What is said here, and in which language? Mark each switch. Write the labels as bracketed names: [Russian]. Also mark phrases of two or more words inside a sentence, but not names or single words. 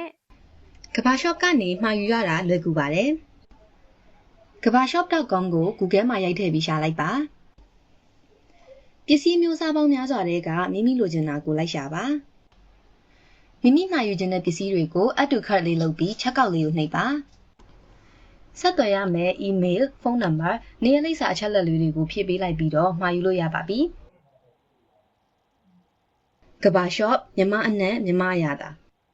[Burmese] ကဘာ shop ကနေမှာယူရတာလွယ်ကူပါတယ်ကဘာ shop.com ကို Google မှာရိုက်ထည့်ပြီးရှာလိုက်ပါပစ္စည်းမျိုးစားပေါင်းများစွာတွေကမိမိလိုချင်တာကိုလိုက်ရှာပါမိမိမှာယူခြင်းတဲ့ပစ္စည်းတွေကို [English] add to cart [Burmese] လေးလုပ်ပြီး checkout လေးကိုနှိပ်ပါဆက်သွယ်ရမယ့် email, [English] phone number [Burmese] နေရာလိပ်စာအချက်အလက်လေးတွေကိုဖြည့်ပေးလိုက်ပြီးတော့မှာယူလို့ရပါပြီကဘာ shop မြမအနံ့မြမအရသာ